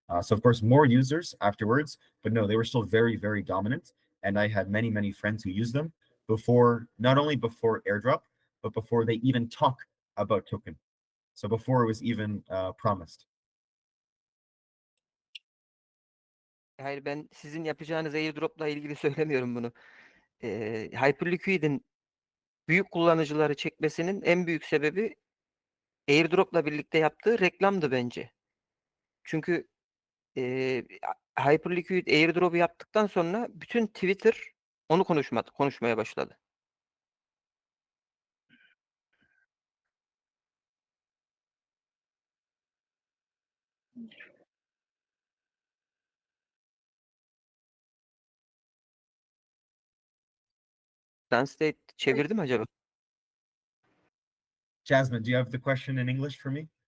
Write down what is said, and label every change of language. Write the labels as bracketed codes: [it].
[en] So of course, more users afterwards, but no, they were still very, very dominant. And I had many friends who used them before, not only before airdrop, but before they even talk about token. So before it was even promised. [tr] Hayır, ben sizin yapacağınız airdrop'la ilgili söylemiyorum bunu. Hyperliquid'in büyük kullanıcıları çekmesinin en büyük sebebi airdrop'la birlikte yaptığı reklamdı bence. Çünkü Hyperliquid airdrop'u yaptıktan sonra bütün Twitter onu konuşmaya başladı. Translate çevirdi mi acaba? [en] Jasmine, do you have the question in English for me?